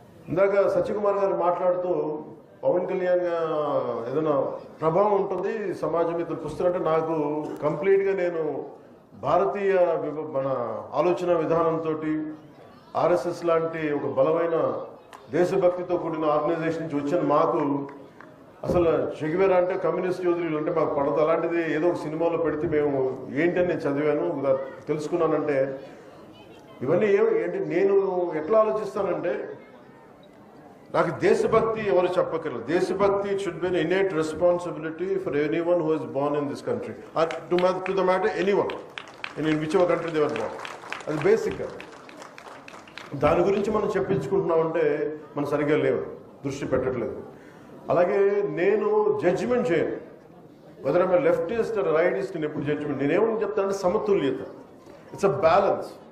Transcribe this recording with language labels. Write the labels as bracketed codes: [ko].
[te] ఇందాక సత్యకుమార్ గారు మాట్లాడుతూ పవన్ కళ్యాణ్ ఏదైనా ప్రభావం ఉంటుంది సమాజం మీద పుస్తకం అంటే, నాకు కంప్లీట్ గా నేను భారతీయ మన ఆలోచన విధానంతో ఆర్ఎస్ఎస్ లాంటి ఒక బలమైన దేశభక్తితో కూడిన ఆర్గనైజేషన్ నుంచి వచ్చిన మాకు అసలు చెగివేరా అంటే కమ్యూనిస్ట్ యోధులు అంటే మాకు పడదు. అలాంటిది ఏదో ఒక సినిమాలో పెడితే మేము ఏంటని నేను చదివాను తెలుసుకున్నానంటే, ఇవన్నీ ఏంటి నేను ఎట్లా ఆలోచిస్తానంటే, నాకు దేశభక్తి ఎవరు చెప్పగలరు. [en] దేశభక్తి should be an innate responsibility for anyone who is born in this country, or to the matter anyone in whichever country they were born. [te] అది బేసిక్. దాని గురించి మనం చెప్పించుకుంటున్నామంటే మనం సరిగ్గా లేవు, దృష్టి పెట్టట్లేదు. అలాగే నేను జడ్జిమెంట్ చేయను, [en] Whether I'm leftist or rightist. [te] నేను ఎప్పుడు జడ్జిమెంట్, నేనేమని చెప్తానంటే సమతుల్యత. [en] It's a balance.